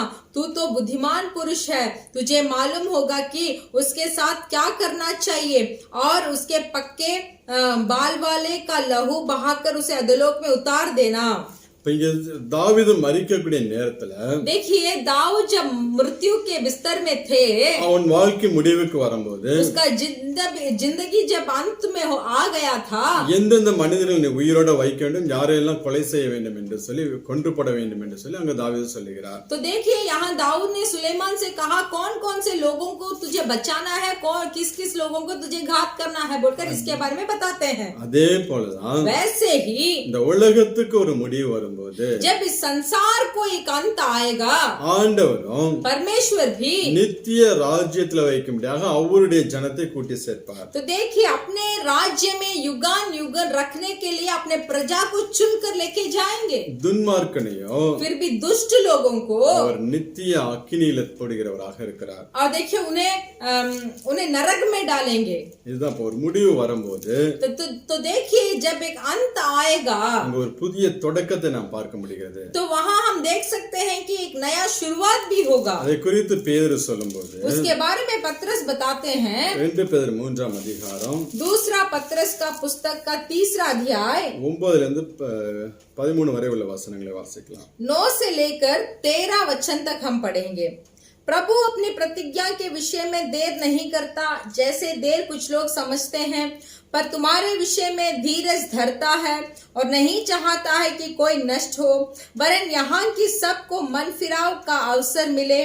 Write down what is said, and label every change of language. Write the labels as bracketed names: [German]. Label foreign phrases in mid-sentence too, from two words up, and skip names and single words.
[Hindi] तू तो बुद्धिमान पुरुष है, तुझे मालूम होगा कि उसके साथ क्या करना चाहिए और उसके पक्के बाल वाले का लहू बहाकर उसे अधोलोक में उतार देना. [Tamil] दावीद மரிக்கக்கூடிய நேரத்துல [Hindi] देखिए दाऊद जब मृत्यु के बिस्तर में थे, [Tamil] அவன் வாழ்க்கை முடிவுக்கு வரும்போது [Hindi] उसका जिंदगी जब अंत में आ गया था, [Tamil] எந்தெந்த மனிதர்களை உயிரோட வைக்க வேண்டும், யாரெல்லாம் கொலை செய்ய வேண்டும் என்று சொல்லி கொன்று போட வேண்டும் என்று சொல்லி அங்க தாவீது சொல்லுகிறார். [Hindi] तो देखिए यहाँ दाऊद ने सुलेमान से कहा कौन कौन से लोगों को तुझे बचाना है, कौन किस किस लोगों को तुझे घात करना है बोलकर इसके बारे में बताते हैं. [Tamil] அதே போலதான் [Hindi] वैसे ही [Tamil] இந்த உலகத்துக்கு ஒரு முடிவு வரும்போது [Hindi] जब इस संसार को एक अंत आएगा, [Tamil] ஆண்டவரும் [Hindi] परमेश्वर भी [Tamil] நித்திய ராஜ்யத்துல வைக்கும்படியாக அவருடைய ஜனத்தை கூட்டி சேர்ப்பார். [Hindi] तो देखिए अपने राज्य में युगान युगन रखने के लिए अपने प्रजा को चुनकर लेके जाएंगे. [Tamil] துன்மார்க்கனையோ [Hindi] फिर भी दुष्ट लोगों को [Tamil] அவர் நித்திய அக்கினியில போடுகிறவராக இருக்கிறார். [Hindi] और देखिए उन्हें नरक में डालेंगे. [Tamil] இதுதான் ஒரு முடிவு வரும்போது [Hindi] तो देखिए जब एक अंत आएगा [Tamil] அங்க ஒரு புதிய தொடக்கத்தை நாம் பார்க்க முடிகிறது. [Hindi] तो वहाँ हम देख सकते हैं कि एक नया शुरुआत भी होगा. [Tamil] அதை குறித்து பேதுரு சொல்லும்போது [Hindi] उसके बारे में पत्रस बताते हैं. [Tamil] 2 பேதுரு 3ஆம் அதிகாரம் [Hindi] दूसरा पत्रस का पुस्तक का 3रा अध्याय [Tamil] 9 இருந்து 13 வரை உள்ள வசனங்களை வாசிக்கலாம். [Hindi] 9 से लेकर 13 वचन तक हम पढ़ेंगे. प्रभु अपनी प्रतिज्ञा के विषय में देर नहीं करता, जैसे देर कुछ लोग समझते हैं, पर तुम्हारे विषय में धीरज धरता है और नहीं चाहता है कि कोई नष्ट हो, वरन यहाँ की सबको मन फिराव का अवसर मिले.